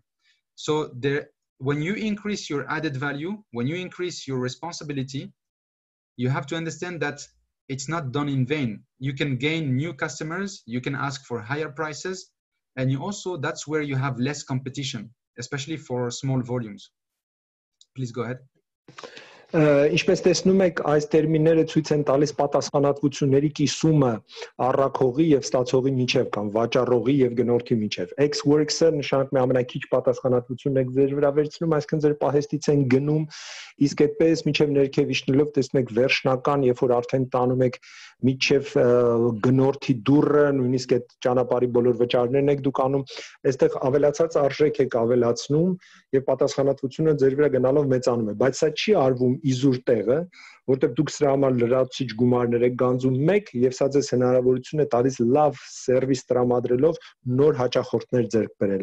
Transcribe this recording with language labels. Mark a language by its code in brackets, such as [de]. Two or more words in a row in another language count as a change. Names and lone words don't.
[en] So when you increase your added value, when you increase your responsibility, you have to understand that it's not done in vain. You can gain new customers, you can ask for higher prices, and you also, that's where you have less competition, especially for small volumes. Please go ahead. [hy] Ինչպես տեսնում եք, այս տերմինները ցույց են տալիս պատասխանատվությունների կիսումը առաքողի եւ ստացողի միջև կամ վաճառողի եւ գնորդի միջև։ X-Works-ը նշանակում է ամենաքիչ պատասխանատվությունն եք ձեր վրա վերցնում, այսինքն ձեր պահեստից են գնում, իսկ այդպես միջև ներքև իջնելով տեսնում եք վերջնական, երբ որ արդեն տանում եք միջև գնորդի դուռը, նույնիսկ այդ ճանապարհի բոլոր վճարներն եք դուք անում, այստեղ ավելացած արժեք եք ավելացնում եւ պատասխանատվությունը ձեր վրա գնալով մեծանում է, բայց սա չի արվում իզուր տեղը, որտեղ դուք սրա համար լրացուցիչ գումարներ եք գանձում մեկ եւ սա ձեզ հնարավորություն է տալիս լավ սերվիս տրամադրելով նոր հաճախորդներ ձեռք բերել.